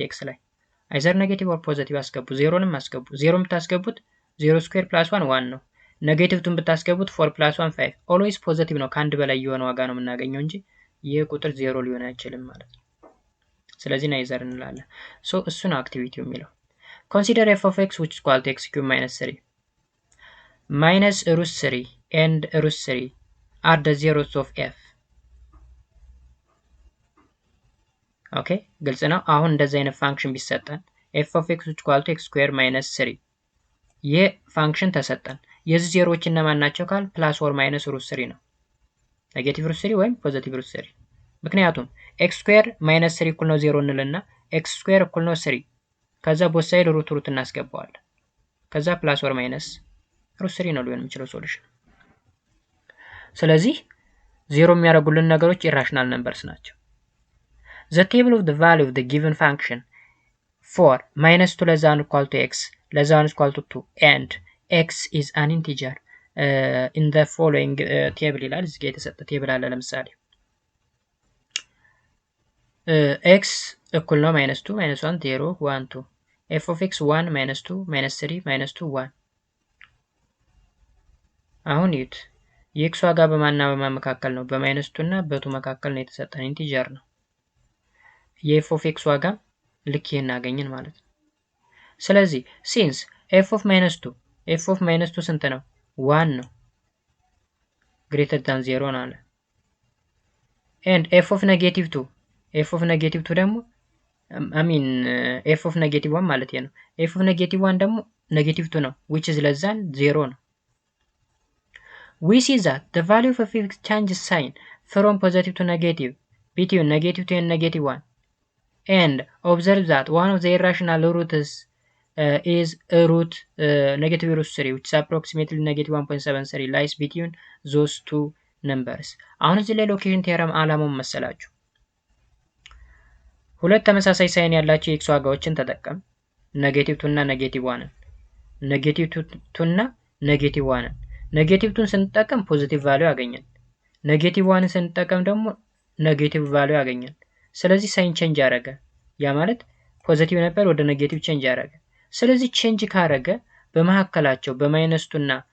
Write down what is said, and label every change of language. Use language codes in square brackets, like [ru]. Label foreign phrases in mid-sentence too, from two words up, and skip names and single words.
[am] x ላይ አይዘር [en] negative or positive [am] አስገቡ። ዜሮንም አስገቡ። ዜሮ የምታስገቡት 0 ስኩዌር ፕላስ 1 1 ነው። ኔጌቲቭ ቱን ብታስገቡት 4 + 1 5 [en] always positive [am] ነው። ከአንድ በላይ የሆነ ዋጋ ነው የምናገኘው እንጂ ይህ ቁጥር ዜሮ ሊሆን አይችልም ማለት ነው። ስለዚህ ናይዘር እንላለን። ሶ እሱ ነው አክቲቪቲው የሚለው። ኮንሲደር [en] f of x which is equal to x cube minus 3 minus root 3 and root 3 are the zeros of f. [am] ኦኬ ግልጽ ነው። አሁን እንደዚህ አይነት ፋንክሽን ቢሰጠን [en] f of x which is equal to x square minus 3 [am] ይህ ፋንክሽን ተሰጠን። የዚህ ዜሮዎች እነማን ናቸው ካል [en] plus or minus root 3 [am] ነው። [en] negative root 3 [am] ወይም [en] positive root 3። [am] ምክንያቱም [en] x square minus 3 [am] እኩል ነው 0 እንልና x ስኩዌር እኩል ነው 3 ከዛ [en] both side [am] ሩት እናስገባዋለን። ከዛ [en] plus or minus root 3 [am] ነው ሊሆን የሚችለው ሶሉሽን። ስለዚህ ዜሮ የሚያደርጉልን ነገሮች [en] irrational numbers ናቸው። The table of the value of the given function for -2 less than or equal to x less than or equal to 2 and x is an integer in the following table [am] ይላል። እዚህ ጋር የተሰጠ ቴብል አለ። ለምሳሌ x እኩል ነው -2 -1 0 1 2 [en] f of x [am] 1 -2 -3 -2 1 አሁን ይት የx ዋጋ በማንና በማን መካከል ነው? በ2 እና በ2 መካከል ነው የተሰጠን ኢንቲጀር ነው። የ [en] f of x [am] ዋጋ ልክ ይሄን አገኘን ማለት ነው። ስለዚህ [en] since f of -2 [am] ስንት ነው? 1 ነው [en] greater than 0 [am] ነው አለ። [en] and f of -2 [am] ደግሞ [en] f of -1 [am] ማለት ነው። [en] f of -1 [am] ደግሞ -2 ነው [en] which is less than 0 ነው። we see that the value of f changes sign from positive to negative between -2 and -1 and observe that one of the irrational roots is root negative root 3 which is approximately -1.73 lies between those two numbers. [am] አሁን እዚህ ላይ [en] location theorem [am] አላማው መሰላችሁ ሁለት ተመሳሳይ ሳይን ያላቸው የx ዋጋዎችን ተጠቀም -2 እና -1 -2 እና -1 ኔጌቲቭቱን ስንጠቀም [en] positive value [am] ያገኛል። -1 ስንጠቀም ደግሞ [en] negative value [am] ያገኛል። ስለዚህ [en] sign change [am] ያደረገ ያ ማለት ፖዚቲቭ ነበር ወደ ኔጌቲቭ ቼንጅ ያደረገ። ስለዚህ ቼንጅ ካደረገ በመካከላቸው በ2 እና